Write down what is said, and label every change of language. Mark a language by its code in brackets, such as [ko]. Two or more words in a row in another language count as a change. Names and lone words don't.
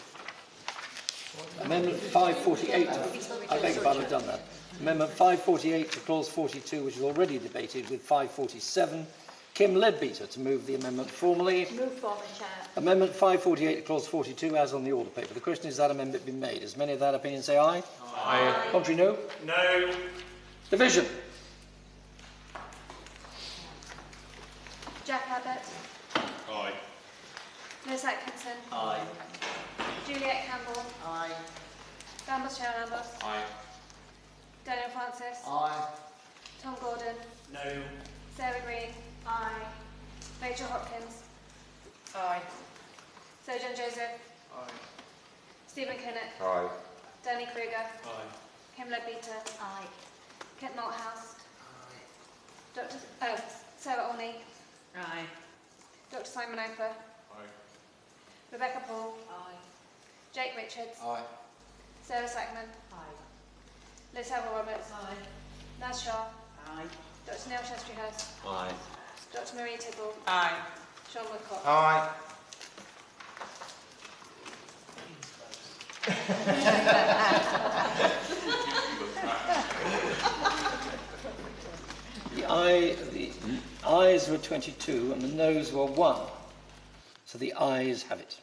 [en] Amendment 548, I beg your pardon, I've done that. Amendment 548 to Clause 42, which is already debated with 547. Kim Leadbeater to move the amendment formally. Move formally, Chair. Amendment 548 to Clause 42, as on the order paper. The question is that amendment been made. As many of that opinion say aye? Aye. Contrary, no? No. Division. Jack Abbott. Aye. Lewis Atkinson. Aye. Juliet Campbell. Aye. Dan Lambert. Aye. Daniel Francis. Aye. Tom Gordon. No. Sarah Green. Aye. Rachel Hopkins. Aye. Sojourn Joseph. Aye. Stephen Kinnock. Aye. Danny Kruger. Aye. Kim Leadbeater. Aye. Kit Malthouse. Sarah Olney. Aye. Dr Simon Ofer. Aye. Rebecca Paul. Aye. Jake Richards. Aye. Sarah Sackman. Aye. Liz Seville Roberts. Aye. Naz Shah. Aye. Dr Neil Shastri-Hurst. Aye. Dr Marie Tipple. Aye. Sean Woodcock. Aye. The ayes were 22 and the noes were 1. So the ayes have it.